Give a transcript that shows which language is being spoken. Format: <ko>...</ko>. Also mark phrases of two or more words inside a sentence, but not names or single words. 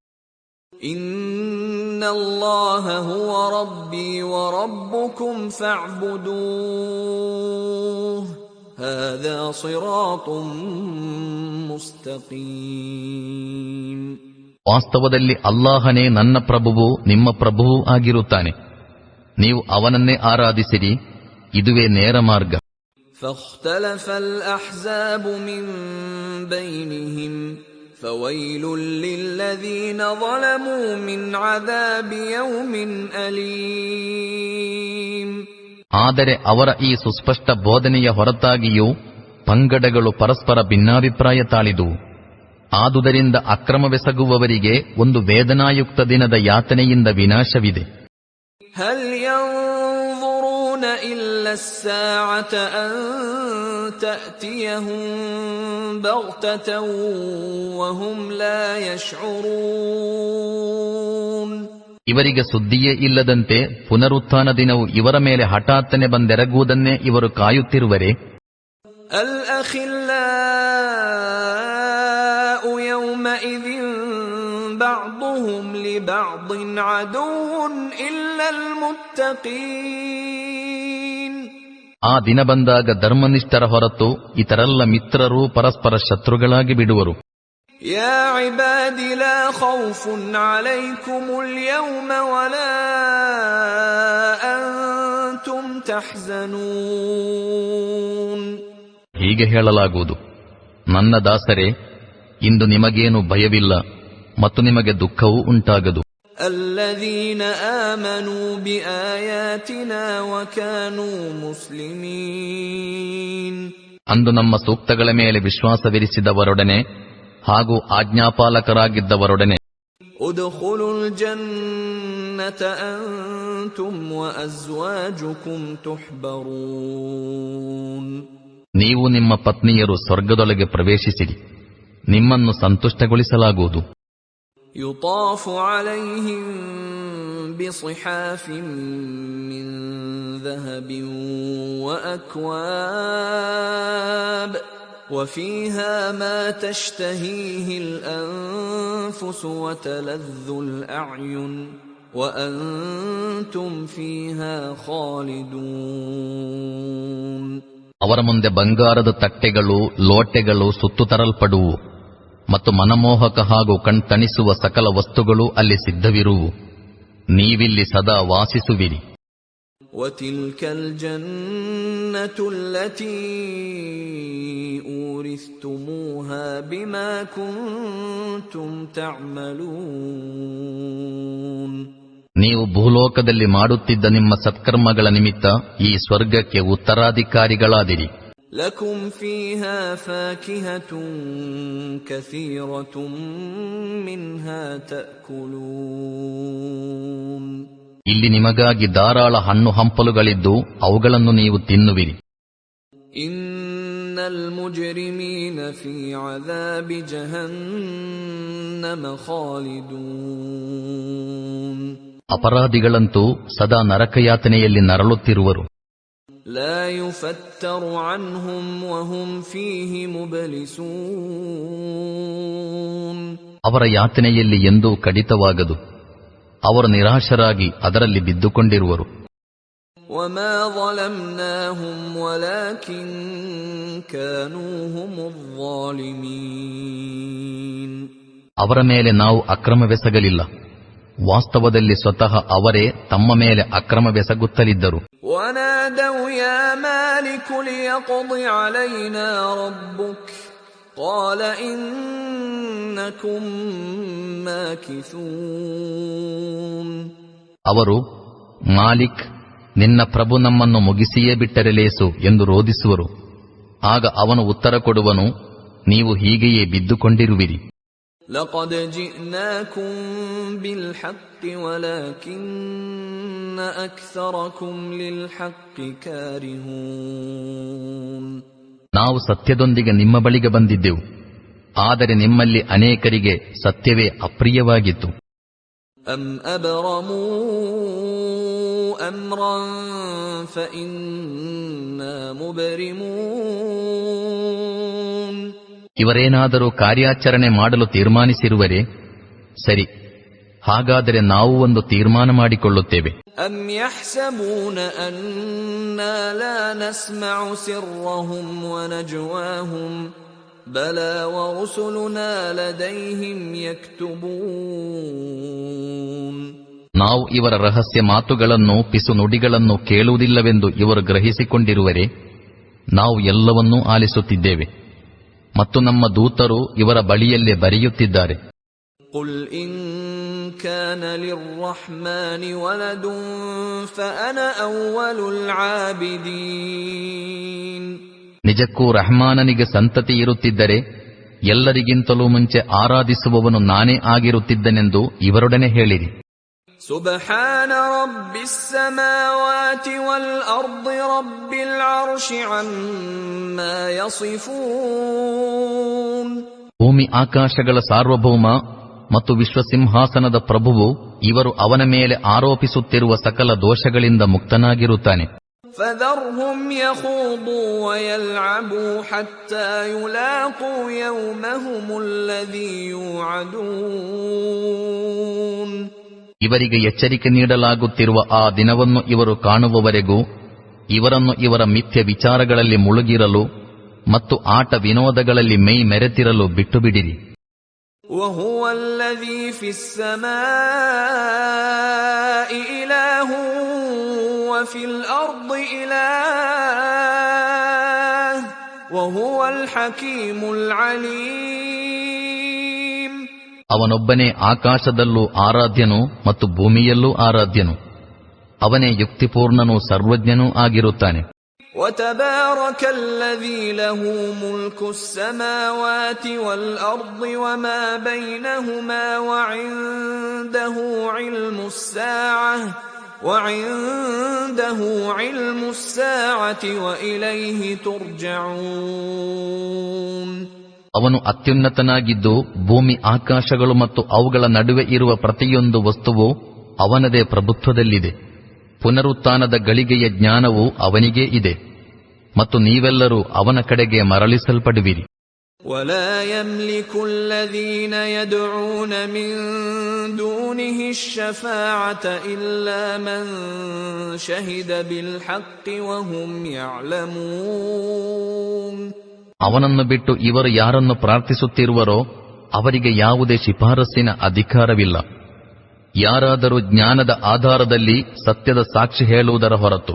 <ar>إن الله هو ربي وربكم فاعبدوه هذا صراط مستقيم.</ar> <kn>ವಾಸ್ತವದಲ್ಲಿ ಅಲ್ಲಾಹನೇ ನನ್ನ ಪ್ರಭುವು ನಿಮ್ಮ ಪ್ರಭುವೂ ಆಗಿರುತ್ತಾನೆ, ನೀವು ಅವನನ್ನೇ ಆರಾಧಿಸಿರಿ, ಇದುವೇ ನೇರ ಮಾರ್ಗ.</kn> <ar>فاختلف الأحزاب من بينهم فويل للذين ظلموا من عذاب يوم أليم.</ar> <kn>ಆದರೆ ಅವರ ಈ ಸುಸ್ಪಷ್ಟ ಬೋಧನೆಯ ಹೊರತಾಗಿಯೂ ಪಂಗಡಗಳು ಪರಸ್ಪರ ಭಿನ್ನಾಭಿಪ್ರಾಯ ತಾಳಿದುವು. ಆದುದರಿಂದ ಅಕ್ರಮವೆಸಗುವವರಿಗೆ ಒಂದು ವೇದನಾಯುಕ್ತ ದಿನದ ಯಾತನೆಯಿಂದ ವಿನಾಶವಿದೆ.</kn> <ar>هل ينظرون إلا الساعة أن تأتيهم بغتة وهم لا يشعرون.</ar> <kn>ಇವರಿಗೆ ಸುದ್ದಿಯೇ ಇಲ್ಲದಂತೆ ಪುನರುತ್ಥಾನ ದಿನವು ಇವರ ಮೇಲೆ ಹಠಾತ್ತನೆ ಬಂದೆರಗುವುದನ್ನೇ ಇವರು ಕಾಯುತ್ತಿರುವರೆ.</kn> <ar>الأخلاء يومئذ بعضهم لبعض عدو إلا المتقين.</ar> <kn>ಆ ದಿನ ಬಂದಾಗ ಧರ್ಮನಿಷ್ಠರ ಹೊರತು ಇತರೆಲ್ಲ ಮಿತ್ರರು ಪರಸ್ಪರ ಶತ್ರುಗಳಾಗಿ ಬಿಡುವರು.</kn> <ar>يا عباد لا خوف عليكم اليوم ولا أنتم تحزنون.</ar> <kn>ಹೀಗೆ ಹೇಳಲಾಗುವುದು, ನನ್ನ ದಾಸರೇ, ಇಂದು ನಿಮಗೇನು ಭಯವಿಲ್ಲ ಮತ್ತು ನಿಮಗೆ ದುಃಖವೂ ಉಂಟಾಗದು.</kn> <ar>الذين آمنوا بآياتنا وكانوا مسلمين.</ar> <kn>ಅಂದು ನಮ್ಮ ಸೂಕ್ತಗಳ ಮೇಲೆ ವಿಶ್ವಾಸವಿರಿಸಿದವರೊಡನೆ ಹಾಗೂ ಆಜ್ಞಾಪಾಲಕರಾಗಿದ್ದವರೊಡನೆ.</kn> <ar>ادخلوا الجنة أنتم وأزواجكم تحبرون.</ar> <kn>ನೀವು ನಿಮ್ಮ ಪತ್ನಿಯರು ಸ್ವರ್ಗದೊಳಗೆ ಪ್ರವೇಶಿಸಿರಿ, ನಿಮ್ಮನ್ನು ಸಂತುಷ್ಟಗೊಳಿಸಲಾಗುವುದು.</kn> <ar>يطاف عليهم بصحاف من ذهب وأكواب وفيها ما تشتهيه الأنفس وتلذ الأعين وأنتم فيها خالدون.</ar> <kn>ಅವರ ಮುಂದೆ ಬಂಗಾರದ ತಟ್ಟೆಗಳು, ಲೋಟೆಗಳು ಸುತ್ತು ತರಲ್ಪಡುವು ಮತ್ತು ಮನಮೋಹಕ ಹಾಗೂ ಕಣ್ತಣಿಸುವ ಸಕಲ ವಸ್ತುಗಳು ಅಲ್ಲಿ ಸಿದ್ಧವಿರುವು. ನೀವಿಲ್ಲಿ ಸದಾ ವಾಸಿಸುವಿರಿ.</kn> <ar>وَتِلْكَ الْجَنَّةُ الَّتِي أُورِثْتُمُوهَا بِمَا كُنْتُمْ تَعْمَلُونَ.</ar> <kn>ನೀವು ಭೂಲೋಕದಲ್ಲಿ ಮಾಡುತ್ತಿದ್ದ ನಿಮ್ಮ ಸತ್ಕರ್ಮಗಳ ನಿಮಿತ್ತ ಈ ಸ್ವರ್ಗಕ್ಕೆ ಉತ್ತರಾಧಿಕಾರಿಗಳಾದಿರಿ.</kn> <ar>لَكُمْ فِيهَا فَاكِهَةٌ كَثِيرَةٌ مِنْهَا تَأْكُلُونَ.</ar> <kn>ಇಲ್ಲಿ ನಿಮಗಾಗಿ ಧಾರಾಳ ಹಣ್ಣು ಹಂಪಲುಗಳಿದ್ದು ಅವುಗಳನ್ನು ನೀವು ತಿನ್ನುವಿರಿ.</kn> <ar>إِنَّ المجرمين في عذاب جهنم خالدون</ar> <kn>ಅಪರಾಧಿಗಳಂತೂ ಸದಾ ನರಕಯಾತನೆಯಲ್ಲಿ ನರಳುತ್ತಿರುವರು.</kn> <ar>لا يفتر عنهم وهم فيه مبلسون</ar> <kn>ಅವರ ಯಾತನೆಯಲ್ಲಿ ಎಂದೂ ಕಡಿತವಾಗದು. ಅವರು ನಿರಾಶರಾಗಿ ಅದರಲ್ಲಿ ಬಿದ್ದುಕೊಂಡಿರುವರು.</kn> <ar>وما ظلمناهم ولكن كانوا هم الظالمين</ar> <kn>ಅವರ ಮೇಲೆ ನಾವು ಅಕ್ರಮವೆಸಗಲಿಲ್ಲ. ವಾಸ್ತವದಲ್ಲಿ ಸ್ವತಃ ಅವರೇ ತಮ್ಮ ಮೇಲೆ ಅಕ್ರಮವೆಸಗುತ್ತಲಿದ್ದರು.</kn> <ar>ونادوا يا مالك ليقض علينا ربك قال إنكم ماكثون</ar> <kn>ಅವರು, ಮಾಲಿಕ್, ನಿನ್ನ ಪ್ರಭು ನಮ್ಮನ್ನು ಮುಗಿಸಿಯೇ ಬಿಟ್ಟರೆ ಲೇಸು ಎಂದು ರೋಧಿಸುವರು. ಆಗ ಅವನು ಉತ್ತರ ಕೊಡುವನು, ನೀವು ಹೀಗೆಯೇ ಬಿದ್ದುಕೊಂಡಿರುವಿರಿ.</kn> <ar>لقد جئناكم بالحق ولكن أكثركم للحق كارهون</ar> <kn>ನಾವು ಸತ್ಯದೊಂದಿಗೆ ನಿಮ್ಮ ಬಳಿಗೆ ಬಂದಿದ್ದೆವು, ಆದರೆ ನಿಮ್ಮಲ್ಲಿ ಅನೇಕರಿಗೆ ಸತ್ಯವೇ ಅಪ್ರಿಯವಾಗಿತ್ತು.</kn> <ar>أم أبرموا أمرا فإنا مبرمون</ar> <kn>ಇವರೇನಾದರೂ ಕಾರ್ಯಾಚರಣೆ ಮಾಡಲು ತೀರ್ಮಾನಿಸಿರುವರೆ, ಸರಿ, ಹಾಗಾದರೆ ನಾವು ಒಂದು ತೀರ್ಮಾನ ಮಾಡಿಕೊಳ್ಳುತ್ತೇವೆ.</kn> <ar>أم يحسبون أنا لا نسمع سرهم ونجواهم بلى ورسلنا لديهم يكتبون</ar> <kn>ನಾವು ಇವರ ರಹಸ್ಯ ಮಾತುಗಳನ್ನು, ಪಿಸು ನುಡಿಗಳನ್ನು ಕೇಳುವುದಿಲ್ಲವೆಂದು ಇವರು ಗ್ರಹಿಸಿಕೊಂಡಿರುವರೆ, ನಾವು ಎಲ್ಲವನ್ನೂ ಆಲಿಸುತ್ತಿದ್ದೇವೆ ಮತ್ತು ನಮ್ಮ ದೂತರು ಇವರ ಬಳಿಯಲ್ಲೇ ಬರೆಯುತ್ತಿದ್ದಾರೆ.</kn> <ar>قل إن كان للرحمن ولد فأنا أول العابدين</ar> <kn>ನಿಜಕ್ಕೂ ರಹಮಾನನಿಗೆ ಸಂತತಿ ಇರುತ್ತಿದ್ದರೆ ಎಲ್ಲರಿಗಿಂತಲೂ ಮುಂಚೆ ಆರಾಧಿಸುವವನು ನಾನೇ ಆಗಿರುತ್ತಿದ್ದನೆಂದು ಇವರೊಡನೆ ಹೇಳಿರಿ.</kn> <ar>سبحان رب السماوات والأرض رب العرش عما يصفون</ar> <kn>ಭೂಮಿ ಆಕಾಶಗಳ ಸಾರ್ವಭೌಮ ಮತ್ತು ವಿಶ್ವಸಿಂಹಾಸನದ ಪ್ರಭುವು ಇವರು ಅವನ ಮೇಲೆ ಆರೋಪಿಸುತ್ತಿರುವ ಸಕಲ ದೋಷಗಳಿಂದ ಮುಕ್ತನಾಗಿರುತ್ತಾನೆ.</kn> <ar>فذرهم يخوضوا ويلعبوا حتى يلاقوا يومهم الذي يوعدون</ar> <kn>ಇವರಿಗೆ ಎಚ್ಚರಿಕೆ ನೀಡಲಾಗುತ್ತಿರುವ ಆ ದಿನವನ್ನು ಇವರು ಕಾಣುವವರೆಗೂ ಇವರನ್ನು ಇವರ ಮಿಥ್ಯ ವಿಚಾರಗಳಲ್ಲಿ ಮುಳುಗಿರಲು ಮತ್ತು ಆಟ ವಿನೋದಗಳಲ್ಲಿ ಮೈ ಮೆರೆತಿರಲು ಬಿಟ್ಟುಬಿಡಿರಿ.</kn> <ar>وهو الذي في السماء إله وفي الأرض إله وهو الحكيم العليم</ar> <kn>ಅವನೊಬ್ಬನೇ ಆಕಾಶದಲ್ಲೂ ಆರಾಧ್ಯನು ಮತ್ತು ಭೂಮಿಯಲ್ಲೂ ಆರಾಧ್ಯನು. ಅವನೇ ಯುಕ್ತಿಪೂರ್ಣನೂ ಸರ್ವಜ್ಞನೂ ಆಗಿರುತ್ತಾನೆ.</kn> <ar>وتبارك الذي له ملك السماوات والأرض وما بينهما وعنده علم الساعة وإليه ترجعون</ar> <kn>ಅವನು ಅತ್ಯುನ್ನತನಾಗಿದ್ದು ಭೂಮಿ ಆಕಾಶಗಳು ಮತ್ತು ಅವುಗಳ ನಡುವೆ ಇರುವ ಪ್ರತಿಯೊಂದು ವಸ್ತುವು ಅವನದೇ ಪ್ರಭುತ್ವದಲ್ಲಿದೆ. ಪುನರುತ್ಥಾನದ ಗಳಿಗೆಯ ಜ್ಞಾನವು ಅವನಿಗೇ ಇದೆ ಮತ್ತು ನೀವೆಲ್ಲರೂ ಅವನ ಕಡೆಗೆ ಮರಳಿಸಲ್ಪಡುವಿರಿ.</kn> <ar>ولا يملك الذين يدعون من دونه الشفاعة إلا من شهد بالحق وهم يعلمون</ar> <kn>ಅವನನ್ನು ಬಿಟ್ಟು ಇವರು ಯಾರನ್ನು ಪ್ರಾರ್ಥಿಸುತ್ತಿರುವರೋ ಅವರಿಗೆ ಯಾವುದೇ ಶಿಫಾರಸ್ಸಿನ ಅಧಿಕಾರವಿಲ್ಲ, ಯಾರಾದರೂ ಜ್ಞಾನದ ಆಧಾರದಲ್ಲಿ ಸತ್ಯದ ಸಾಕ್ಷಿ ಹೇಳುವುದರ ಹೊರತು.</kn>